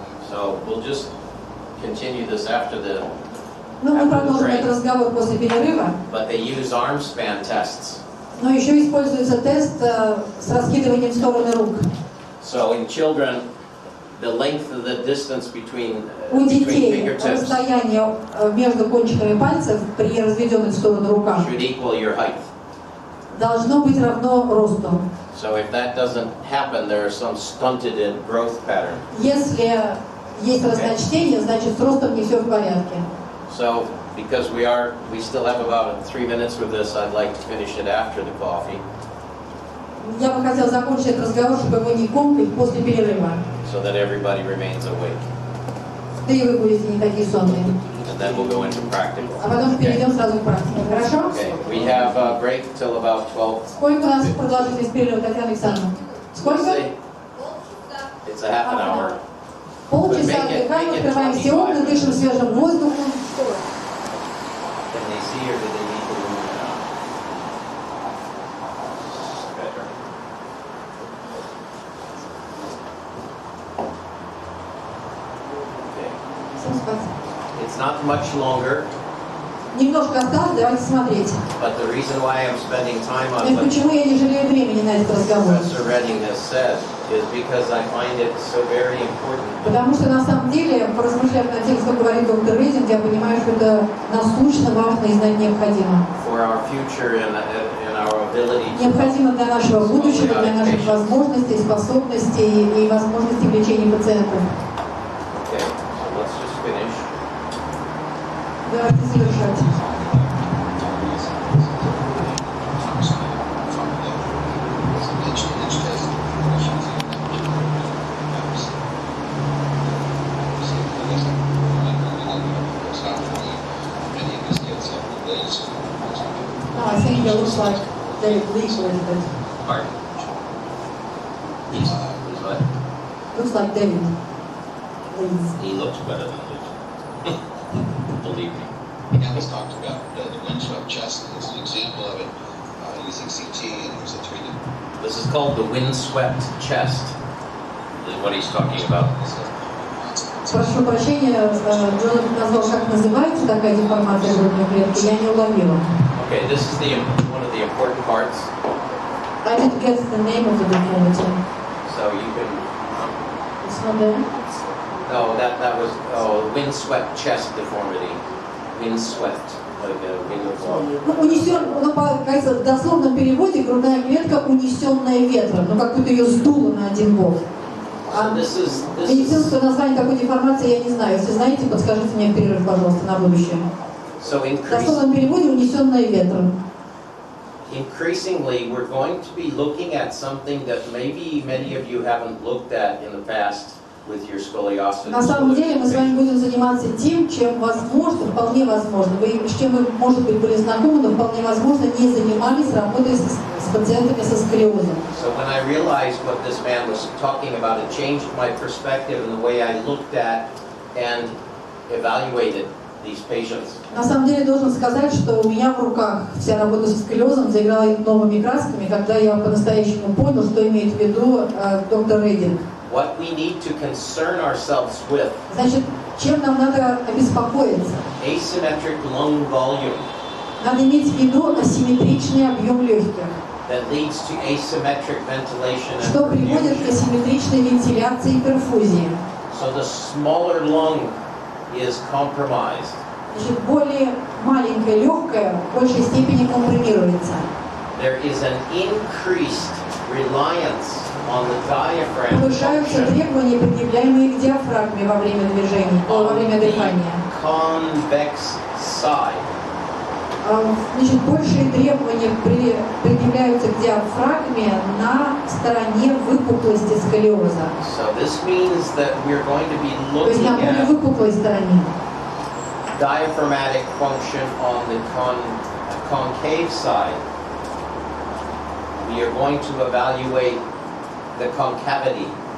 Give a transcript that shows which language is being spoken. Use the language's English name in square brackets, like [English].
[English] So we'll just continue this after the [Russian] Ну, мы продолжим этот разговор после перерыва. [English] But they use arm span tests. [Russian] Но еще используется тест с раскидыванием в стороны рук. [English] So in children, the length of the distance between [Russian] У детей [English] fingertips [Russian] расстояние между кончиками пальцев при разведенных в сторону руках [English] should equal your height. [Russian] должно быть равно росту. [English] So if that doesn't happen, there are some stunted in growth pattern. [Russian] Если есть разночтение, значит с ростом не все в порядке. [English] So because we still have about 3 minutes with this, I'd like to finish it after the coffee. [Russian] Я бы хотела закончить этот разговор, чтобы его не комкать после перерыва. [English] So that everybody remains awake. [Russian] Да и вы будете не такие сонные. [English] And then we'll go into practical. [Russian] А потом перейдем сразу к практике. Хорошо? [English] Okay, we have a break till about 12. [Russian] Сколько у нас продолжительность перерыва, Татьяна Александровна? Сколько? [English] It's a half an hour. [Russian] Полчаса отдыхаем, открываем все окна, дышим свежим воздухом. [English] Can they see or do they need to move it on? Better. Okay. [Russian] Всем спасибо. [English] It's not much longer, [Russian] Немножко осталось, давайте смотреть. [English] but the reason why I'm spending time [Russian] Но [English] on what [Russian] почему я не жалею времени на этот разговор? [English] Professor Redding has said is because I find it so very important. [Russian] Потому что на самом деле, поразмышляв над тем, что говорит доктор Рейдинг, я понимаю, что это насущно важно и знать необходимо. [English] For our future and our ability to [Russian] Необходимо для нашего будущего, для наших возможностей, способностей и возможностей лечения пациентов. [English] Okay, so let's just finish. [Russian] Давайте завершать. [English] I think it looks like David Lee's a little bit. Pardon? He's what? Looks like David Lee's. He looks better than Luke. Believe me. Alice talked about the windswept chest as an example of it using CT, and there's a 3D. This is called the windswept chest, is what he's talking about. [Russian] Прошу прощения, Джон назвал, как называется такая деформация грудной клетки, я не уловила. [English] Okay, this is one of the important parts. I didn't get the name of the deformity. So you can. It's not there? No, that was windswept chest deformity. Windswept, like a wind. [Russian] Ну, унесен, ну, кажется, в дословном переводе грудная клетка унесенная ветром, ну как будто ее сдуло на один бок. А медицинское название такой деформации я не знаю. Если знаете, подскажите мне в перерыв, пожалуйста, на будущее. В дословном переводе унесенная ветром. [English] Increasingly, we're going to be looking at something that maybe many of you haven't looked at in the past with your scoliosis. [Russian] На самом деле мы с вами будем заниматься тем, чем возможно, вполне возможно, с чем вы, может быть, были знакомы, но вполне возможно не занимались работой с пациентами со сколиозом. [English] So when I realized what this man was talking about, it changed my perspective and the way I looked at and evaluated these patients. [Russian] На самом деле должен сказать, что у меня в руках вся работа со сколиозом заиграла новыми красками, когда я по-настоящему понял, что имеет в виду доктор Рейдинг. [English] What we need to concern ourselves with. [Russian] Значит, чем нам надо обеспокоиться? [English] Asymmetric lung volume. [Russian] Надо иметь в виду асимметричный объем легких. [English] That leads to asymmetric ventilation and [Russian] что приводит к асимметричной вентиляции и перфузии. [English] So the smaller lung is compromised. [Russian] Значит, более маленькая легкая в большей степени компримируется. [English] There is an increased reliance on the diaphragm. [Russian] Повышаются требования, предъявляемые к диафрагме во время движений, во время дыхания. [English] Convex side. [Russian] Значит, большие требования предъявляются к диафрагме на стороне выпуклости сколиоза. [English] So this means that we're going to be [Russian] То есть на [English] looking [Russian] более [English] at [Russian] выпуклой стороне. [English] diaphragmatic function on the concave side. We are going to evaluate the concavity.